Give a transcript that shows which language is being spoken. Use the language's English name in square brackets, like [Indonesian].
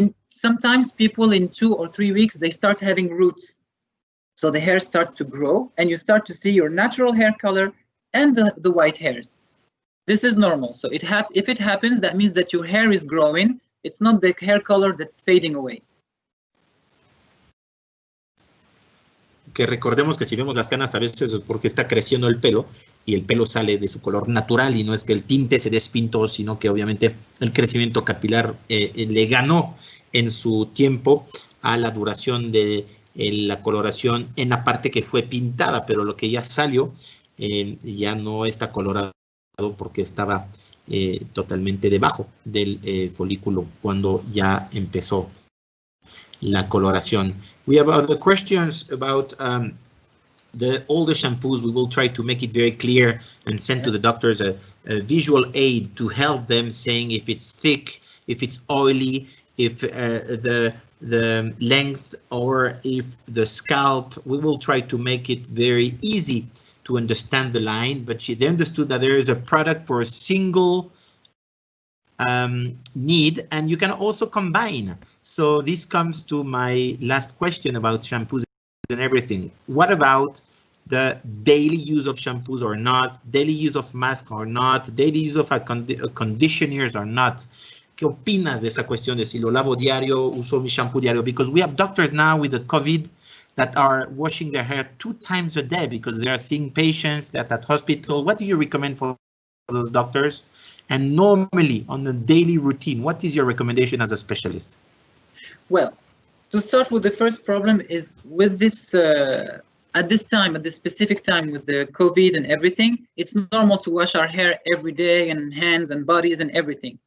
[English] Sometimes people in 2 or 3 weeks, they start having roots. So the hair starts to grow and you start to see your natural hair color and the white hairs. This is normal. So if it happens, that means that your hair is growing. It's not the hair color that's fading away. [Spanish] Que recordemos que si vemos las canas a veces es porque está creciendo el pelo y el pelo sale de su color natural y no es que el tinte se despintó, sino que obviamente el crecimiento capilar le ganó en su tiempo a la duración de la coloración en la parte que fue pintada, pero lo que ya salió ya no está colorado porque estaba totalmente debajo del folículo cuando ya empezó la coloración. [English] We have other questions about all the shampoos. We will try to make it very clear and send to the doctors a visual aid to help them, saying if it's thick, if it's oily, if the length, or if the scalp. We will try to make it very easy to understand the line, but they understood that there is a product for a single need, and you can also combine. So this comes to my last question about shampoos and everything. What about the daily use of shampoos or not, daily use of mask or not, daily use of conditioners or not? [Spanish] ¿Qué opinas de esa cuestión de si lo lavo diario, uso mi shampoo diario? [English] Because we have doctors now with the COVID that are washing their hair 2 times a day because they are seeing patients that at hospital. What do you recommend for those doctors? And normally on a daily routine, what is your recommendation as a specialist? Well, to start with, the first problem is with this, at this specific time with the COVID and everything, it's normal to wash our hair every day and hands and bodies and everything.